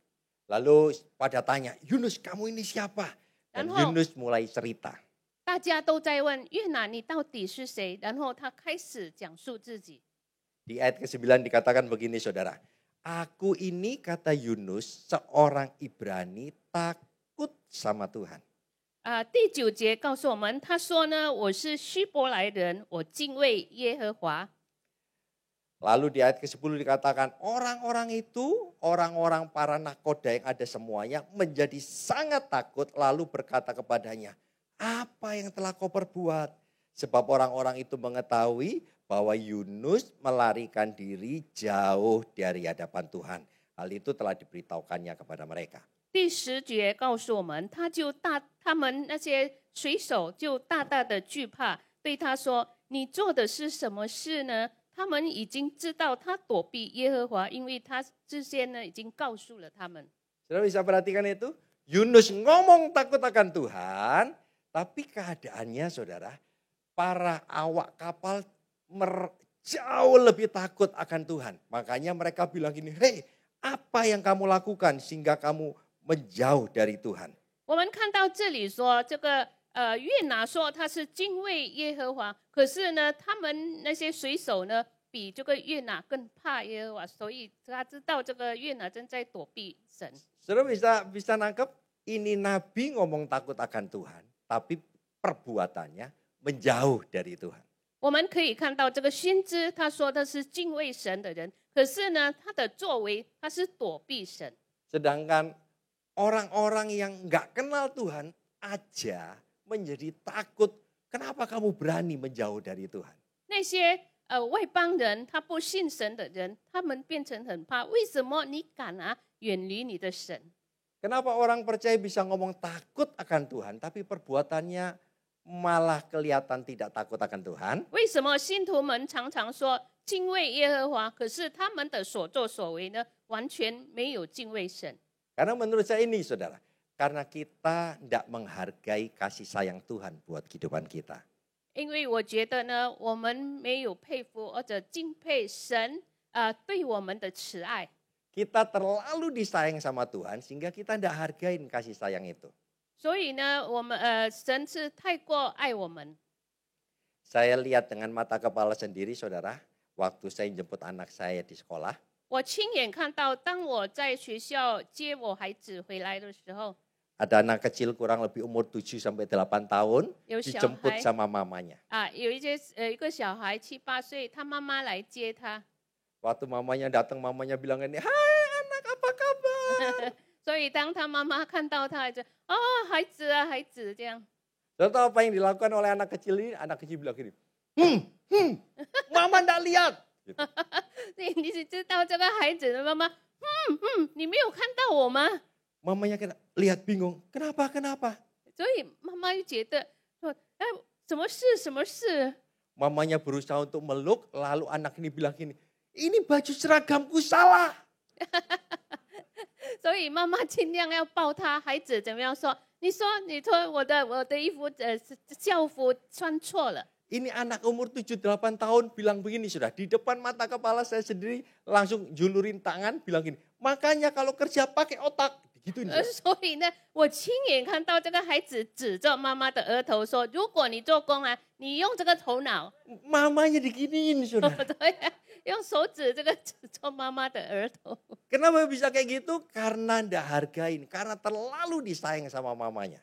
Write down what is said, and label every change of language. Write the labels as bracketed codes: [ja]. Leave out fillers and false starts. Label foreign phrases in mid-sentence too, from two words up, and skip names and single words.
[id] Lalu pada tanya, Yunus kamu ini siapa? Dan Yunus mulai cerita. [zh] 大家都在问越拿你到底是谁？然后他开始讲述自己。 [id] Di ayat ke-9 dikatakan begini saudara. Aku ini kata Yunus seorang Ibrani takut sama Tuhan. [zh] 第9节告诉我们，他说呢，我是希伯来人，我敬畏耶和华。 [id] Lalu di ayat ke-10 dikatakan orang-orang itu, orang-orang para nakoda yang ada semuanya menjadi sangat takut lalu berkata kepadanya, apa yang telah kau perbuat? Sebab orang-orang itu mengetahui bahwa Yunus melarikan diri jauh dari hadapan Tuhan. Hal itu telah diberitahukannya kepada mereka. [zh] 第10节告诉我们，他们那些水手就大大的惧怕，对他说：“你做的是什么事呢？” 他们已经知道他躲避耶和华，因为他之前呢已经告诉了他们。 [id] Saudara bisa perhatikan itu? Yunus ngomong takut akan Tuhan, tapi keadaannya saudara, para awak kapal jauh lebih takut akan Tuhan. Makanya mereka bilang gini, hei apa yang kamu lakukan sehingga kamu menjauh dari Tuhan? [zh] 我们看到这里说，这个越拿说他是敬畏耶和华，可是呢，他们那些水手呢，比这个越拿更怕耶和华，所以他知道这个越拿正在躲避神。 [id] Saudara bisa nangkep ini Nabi ngomong takut akan Tuhan, tapi perbuatannya menjauh dari Tuhan. [zh] 我们可以看到这个先知，他说他是敬畏神的人，可是呢，他的作为他是躲避神。 [id] Sedangkan orang-orang yang nggak kenal Tuhan aja menjadi takut. Kenapa kamu berani menjauh dari Tuhan? [zh] 那些外邦人，他不信神的人，他们变成很怕。为什么你敢远离你的神？ [id] Kenapa orang percaya bisa ngomong takut akan Tuhan, tapi perbuatannya malah kelihatan tidak takut akan Tuhan? [zh] 为什么信徒们常常说敬畏耶和华，可是他们的所作所为呢，完全没有敬畏神？ [id] Karena menurut saya ini saudara, karena kita tidak menghargai kasih sayang Tuhan buat kehidupan kita. [zh] 因为我觉得呢，我们没有佩服或者敬佩神对我们的慈爱。 [id] Kita terlalu disayang sama Tuhan sehingga kita tidak hargain kasih sayang itu. [zh] 所以呢，我们神是太过爱我们。 [id] Saya lihat dengan mata kepala sendiri saudara, waktu saya jemput anak saya di sekolah. [zh] 我亲眼看到，当我在学校接我孩子回来的时候， [id] Ada anak kecil kurang lebih umur 7 sampai 8 tahun Yo, dijemput Shanghai. sama mamanya. [zh] 有一个小孩7、8岁，他妈妈来接他。 [id] Waktu mamanya datang, mamanya bilang ini, "Hai anak, apa kabar?" [zh] 所以当他妈妈看到他，就孩子啊，孩子这样。 [id] Saudara tahu apa yang dilakukan oleh anak kecil ini? Anak kecil bilang gini, mama enggak lihat. Gitu. [zh] 你只知道这个孩子的妈妈，你没有看到我吗？ [id] Mamanya lihat bingung, kenapa? [zh] 所以妈妈就觉得说，什么事？什么事？ [id] Mamanya berusaha untuk meluk, lalu anak ini bilang gini, ini baju seragamku salah. [zh] 所以妈妈尽量要抱他，孩子怎么样说？你说我的衣服校服穿错了。 [id] Ini anak umur 7-8 tahun bilang begini sudah. Di depan mata kepala saya sendiri langsung julurin tangan bilang gini. Makanya kalau kerja pakai otak. Gitu [zh] 所以呢，我亲眼看到这个孩子指着妈妈的额头说：“如果你做工啊，你用这个头脑。” [id] Mamanya diginiin sudah. [zh] 对，用手指这个指着妈妈的额头。 [id] Kenapa bisa kayak gitu? Karena ndak hargain. Karena terlalu disayang sama mamanya.